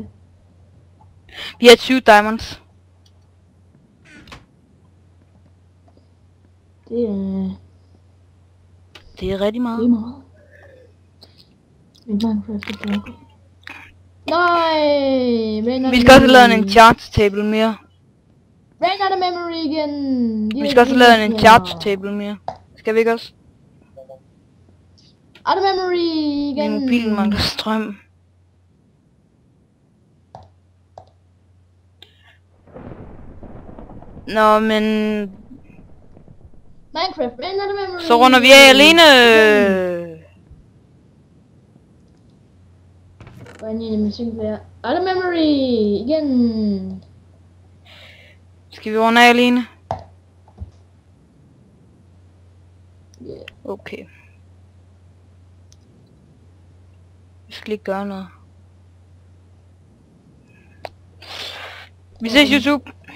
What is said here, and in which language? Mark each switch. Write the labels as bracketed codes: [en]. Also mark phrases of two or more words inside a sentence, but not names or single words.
[da] Vi har 20 diamonds. Det er rigtig meget. Det er meget. Min Minecraft er blokket. Nej! Vi skal også lave en [en] enchant table [da] mere. [en] Ran out of memory igen! [da] Vi skal også lave en [en] enchant table [da] mere. Skal vi ikke også? [en] Out of memory igen! [da] Min mobil mangler strøm. Nå, men... [en] Minecraft ran out of memory! [da] Så runder vi af alene! Hvordan er det med singleplayer? [en] Out of memory! [da] Igen! Skal vi runde af alene? Yeah. Okay. Vi skal lige gøre noget. Vi ses YouTube.